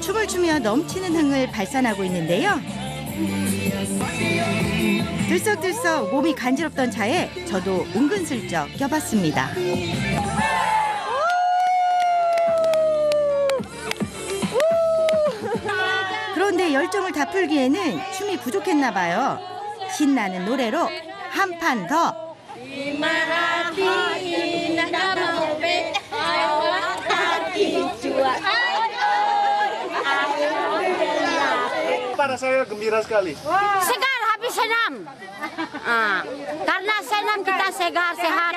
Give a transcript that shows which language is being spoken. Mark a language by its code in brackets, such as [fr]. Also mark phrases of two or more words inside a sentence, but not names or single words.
[ko] 춤추며 넘치는 흥을 발산하고 있는데요. 들썩들썩 몸이 간지럽던 차에 저도 은근슬쩍 껴봤습니다. 그런데 열정을 다 풀기에는 춤이 부족했나 봐요. 신나는 노래로 한 판 더. [id] Para saya gembira sekali. Segar habis senam. Karena senam kita segar sehat.